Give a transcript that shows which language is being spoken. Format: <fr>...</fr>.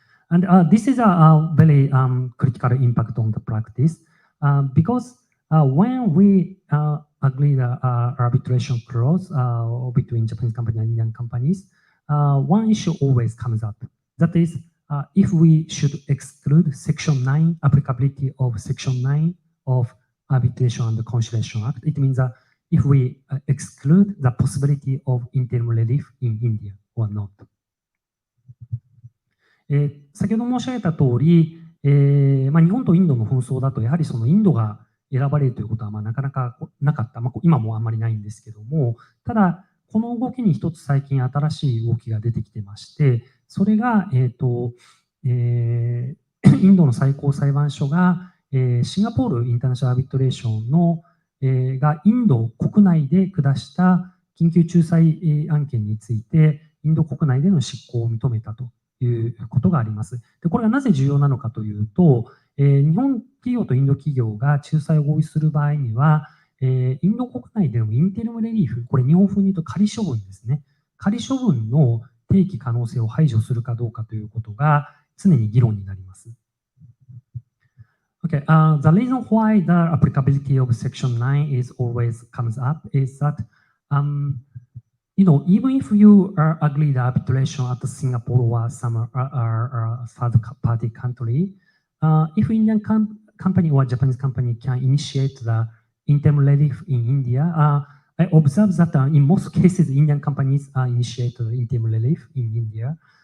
<en>And this is a very critical impact on the practice because when we agree the arbitration clause between Japanese companies and Indian companies, one issue always comes up. That is, if we should exclude Section 9, applicability of Section 9 of Arbitration and Conciliation Act, it means that if we exclude the possibility of interim relief in India or not.</en> <ja>先ほど申し上げた通り、日本とインドの紛争だと、やはりそのインドが選ばれるということはなかなかなかった、今もあんまりないんですけども、ただ、この動きに一つ最近新しい動きが出てきてまして、それが、インドの最高裁判所が、シンガポールインターナショナルアービトレーションの、がインド国内で下した緊急仲裁案件について、インド国内での執行を認めたということがあります。で、これがなぜ重要なのかというと、日本企業とインド企業が仲裁を合意する場合には、インド国内でのインテリムレリーフ、これ日本風に言うと仮処分ですね。仮処分の提起可能性を排除するかどうかということが常に議論になります。</ja> <en>Okay, the reason why the applicability of Section 9 is always comes up is that even if you agree the arbitration at Singapore or some third-party country, if Indian company or Japanese company can initiate the interim relief in India, I observe that in most cases, Indian companies initiate the interim relief in India.</en>